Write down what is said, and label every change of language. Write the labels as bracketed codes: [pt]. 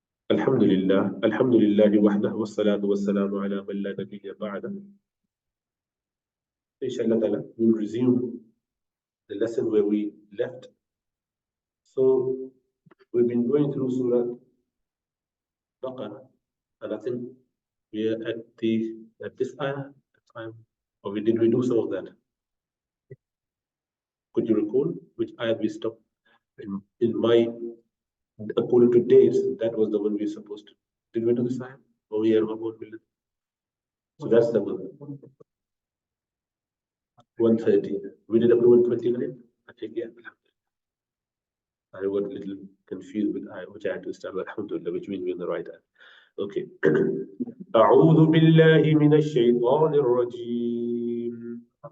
[ar] الحمد لله وحده والصلاة والسلام على من لا نبي بعده. [en] Inshallah ta'ala, we'll resume the lesson where we left. So we've been going through Surah Baqarah, and I think we are at this ayah time, or did we do some of that? Could you recall which ayah we stopped? In my, according to dates, that was the one we were supposed to. Did we do this ayah? Oh, yeah, so that's the one. 130. We did up to 129. I think, yeah. I got a little confused with which I had to start with, alhamdulillah, which means we're in the right ayah. Okay. [ar] أعوذ بالله من الشيطان الرجيم.